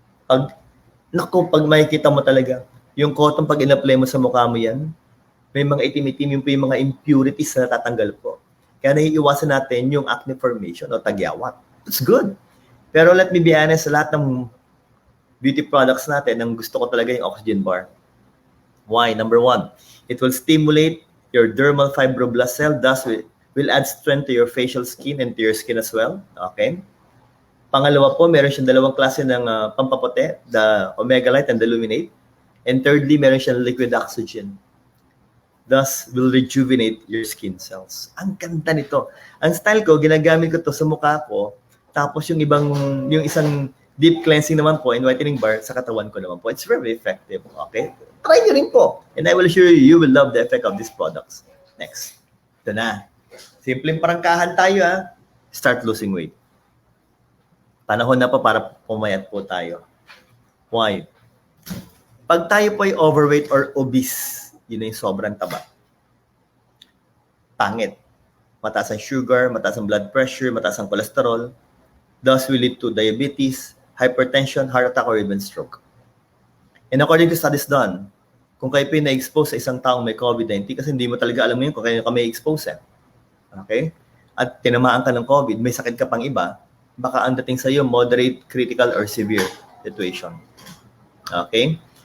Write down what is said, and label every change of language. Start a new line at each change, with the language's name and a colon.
Filipino: Pag makikita mo talaga, yung cotton pag in-apply mo sa mukha mo yan, may mga itim-itim yung mga impurities na natatanggal po. Kaya naiiwasan natin yung acne formation o tagyawat.
English: It's good.
Filipino: Pero
English: let me be honest,
Filipino: sa lahat ng beauty products natin, ang gusto ko talaga yung oxygen bar.
English: Why? Number one, it will stimulate your dermal fibroblast cell, thus will add strength to your facial skin and to your skin as well. Okay?
Filipino: Pangalawa po, meron siyang dalawang klase ng pampaputi, the Omega Light and the Luminate.
English: And thirdly, meron siyang liquid oxygen. Thus, will rejuvenate your skin cells.
Filipino: Ang ganda nito. Ang style ko, ginagamit ko to sa mukha ko, tapos yung isang deep cleansing naman po and whitening bar sa katawan ko naman po.
English: It's very effective.
Filipino: Okay? Try nyo rin po.
English: And I will assure you, you will love the effect of these products.
Filipino: Next. Ito na. Simpleng parangkahan tayo ha.
English: Start losing weight.
Filipino: Panahon na po para pumayat po tayo. Why? Pag tayo po ay overweight or obese, yun na yung sobrang taba. Pangit. Mataas ang sugar, mataas ang blood pressure, mataas ang cholesterol.
English: Thus will lead to diabetes, hypertension, heart attack, or even stroke. And according to studies done,
Filipino: kung kayo na-expose sa isang taong may COVID-19, kasi hindi mo talaga alam ngayon kung kayo ka may expose eh. Okay? At tinamaan ka ng COVID, may sakit ka pang iba, baka ang dating sa iyo
English: moderate, critical, or severe situation.
Filipino: Okay?